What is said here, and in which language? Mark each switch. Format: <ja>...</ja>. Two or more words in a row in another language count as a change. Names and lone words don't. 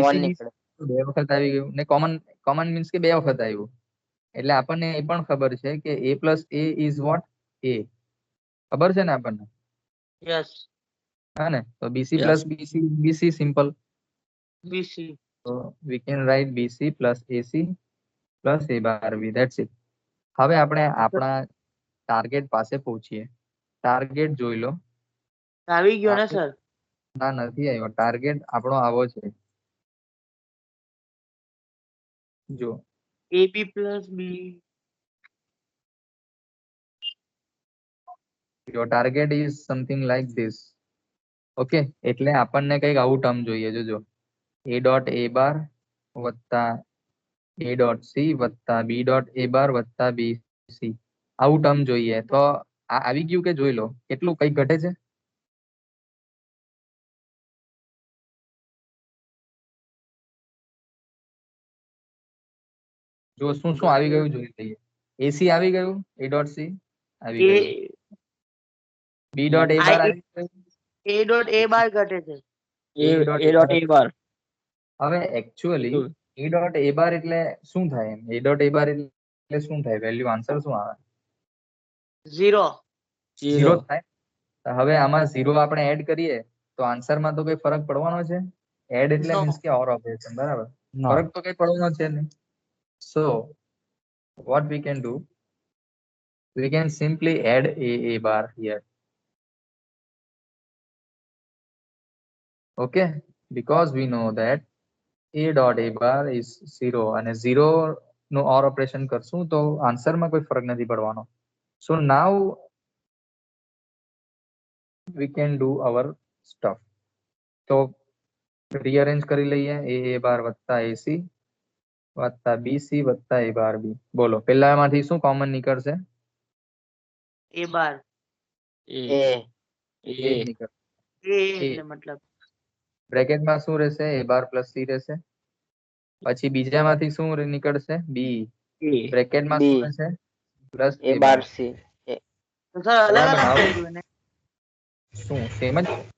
<gu>BC નીકળે. બે વખત આવી ગયું, ને કોમન મીન્સ કે બે વખત આવ્યું. એટલે આપણને એ પણ ખબર છે કે</gu> <en>A plus A is what?</en> <gu>A. ખબર છે ને આપણને? યસ. હા ને? તો BC Yes.</gu> <en>plus BC simple.</en> <gu>બીસી.</gu> <en>So we can write BC plus AC plus A bar B. That's it.</en> <gu>હવે આપણે આપણા ટાર્ગેટ પાસે પહોંચીએ. ટાર્ગેટ જોઈ લો. આવી ગયો ને સર? ના, નથી આવ્યો. ટાર્ગેટ આપણો આવો છે. જો</gu> <en>AB plus B. your target is something like this.</en> <gu>ઓકે, એટલે આપણને કંઈક આવું ટર્મ જોઈએ. જોજો,</gu> <en>A dot A bar</en> <gu>વત્તા</gu> <en>A dot C</en> <gu>વત્તા</gu> <en>B dot A bar</en> <gu>વત્તા BC, આવું ટર્મ જોઈએ. તો આ આવી ગયું કે જોઈ લો કેટલું કંઈક ઘટે છે. જો શું શું આવી ગયું જોઈ લઈએ. AC આવી ગયું,</gu> <en>A dot C</en> <gu>આવી ગયું,</gu> <en>B dot A bar</en> <gu>આવી ગયું.</gu> <en>A dot A bar</en> <gu>ઘટે છે.</gu> <en>A dot A bar.</en> <gu>હવે એકચ્યુઅલી</gu> <en>A dot A bar</en> <gu>એટલે શું થાય? એમ</gu> <en>A dot A bar</en> <gu>એટલે શું થાય? વેલ્યુ આન્સર શું આવે? 0. 0 થાય. તો હવે આમાં 0 આપણે એડ કરીએ તો આન્સરમાં તો કઈ ફરક પડવાનો છે? એડ એટલે No. મીન્સ કે</gu> <en>or operation,</en> <gu>બરાબર? ફરક તો કઈ પડવાનો છે નહીં.</gu> <en>સો what we can do, we can simply add a bar here. Okay, because we know that a dot a bar is 0</en> <gu>અને 0 નું ઓર ઓપરેશન કરશું તો આન્સરમાં કોઈ ફરક નથી પડવાનો.</gu> <en>So now we can do our stuff.</en> <gu>તો રીઅરેન્જ કરી લઈએ.</gu> <en>a bar</en> <gu>વત્તા ac વત્તા bc વત્તા</gu> <en>a bar b.</en> <gu>બોલો પહેલામાંથી શું કોમન નીકળશે?</gu> <en>A bar.</en> <gu>એ A a જ નીકળશે. A એટલે મતલબ બ્રેકેટમાં શું રહેશે?</gu> <en>a bar plus c</en> <gu>રહેશે. પછી બીજામાંથી શું નીકળશે? b. A બ્રેકેટમાં B. શું રહેશે? પ્લસ એ a બાર બાર. સી તો સર અલગ બરાબર, અલગ આવું. કર્યું એને. શું સેમ જ?</gu>